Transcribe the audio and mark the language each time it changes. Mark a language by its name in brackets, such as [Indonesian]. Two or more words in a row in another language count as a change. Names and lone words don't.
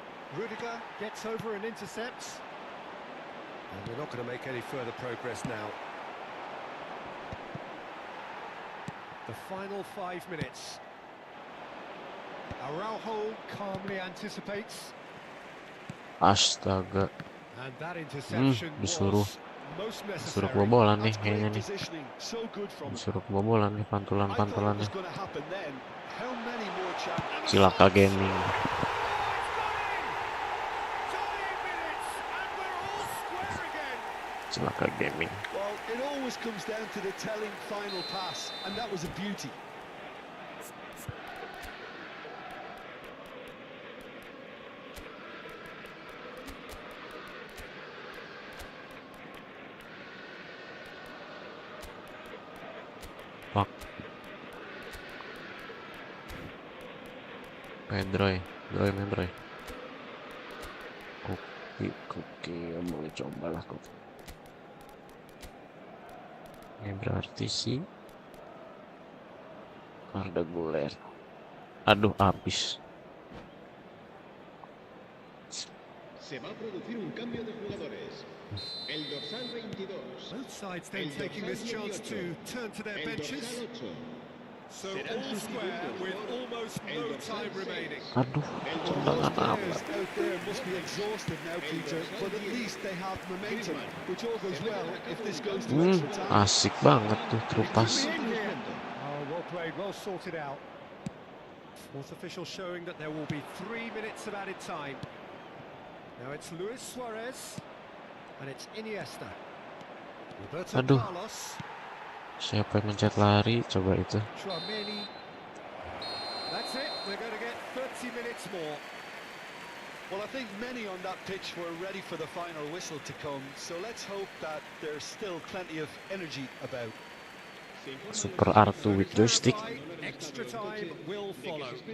[English] Rudiger gets over and intercepts. And we're not going to make any further progress now. The final 5 minutes. Araujo calmly anticipates. [Indonesian] Astaga. [English] And that interception [Indonesian] disuruh [English] was most [Indonesian] disuruh [English] necessary. [Indonesian] kebobolan nih [English] That's [Indonesian] kayaknya [English] great [Indonesian] nih. [English] positioning. So good from him. [Indonesian] Disuruh kebobolan nih [English] I thought it [Indonesian] pantulan-pantulannya. [English] was going to happen then. How many more chances? [Indonesian] Cilaka gaming. Cilaka gaming. [English] Well, it always comes down to the telling final pass, and that was a beauty. Fuck. [Indonesian] Mendroy, Mendroy. Koki, mau coba lah koki. Ini berarti sih Arda Guler. Aduh, habis. [Spanish] Se va a producir un cambio de jugadores. El dorsal 22. [English] Both sides then taking this chance to turn to their [Spanish] El [English] benches. [Spanish] dorsal 8. [English] So all square with almost no time remaining. [Indonesian] Aduh, tendangan apa? [English] Players out there must be exhausted now, Peter, but at least they have momentum, which all goes well if this goes to extra time. [Indonesian] Asik banget tuh terupas. [English] Oh, well played, well sorted out. Fourth official showing that there will be 3 minutes of added time. Now it's Luis Suarez, and it's Iniesta. Roberto [Indonesian] Aduh. [English] Carlos. [Indonesian] Siapa yang mencet lari? Coba itu. [English] Chouameni. That's it, we're going to get 30 minutes more. Well, I think many on that pitch were ready for the final whistle to come, so let's hope that there's still plenty of energy about. Super R2 with joystick. Extra time will follow.